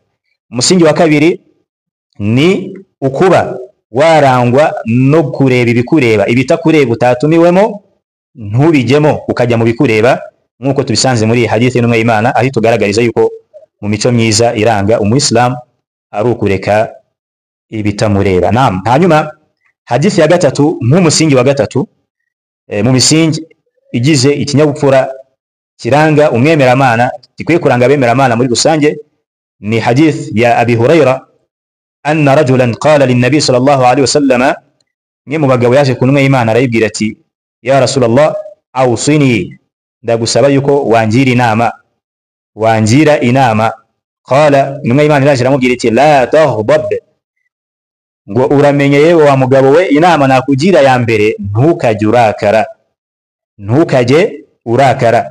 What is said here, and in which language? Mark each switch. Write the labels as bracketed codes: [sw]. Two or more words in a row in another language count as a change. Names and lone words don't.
[rw] Umusingi wa kabiri ni ukuba warangwa no kureba ibikureba, ibitakureba utatumiwemo ntubijyemo ukajya mu bikureba, nk'uko tubisanze muri hadith y'intumwa y'Imana aho tugaragariza yuko mu mico myiza iranga umuyisilamu ari ukureka ibitamureba. Naam, hanyuma Hadithi ya gatatu nk'umusingi wa gatatu mu misingi igize ikinyabupfura kiranga umwemeramana, gikwiye kuranga abemeramana muri rusange, ni hadith ya Abi Huraira [ar] أن رجلا قال للنبي صلى الله عليه وسلم, [rw] mwe mu bagabo yaje kunwe Imana arayibwira ati [ar] يا رسول الله أوصني, [rw] ndagusaba yuko wangira inama. Qala, intumwa Imana iraje iramubwira iti [ar] لا تغضب, [rw] ngo uramenye yewe wa mugabo we, inama nakugira ya mbere ntukajye urakara.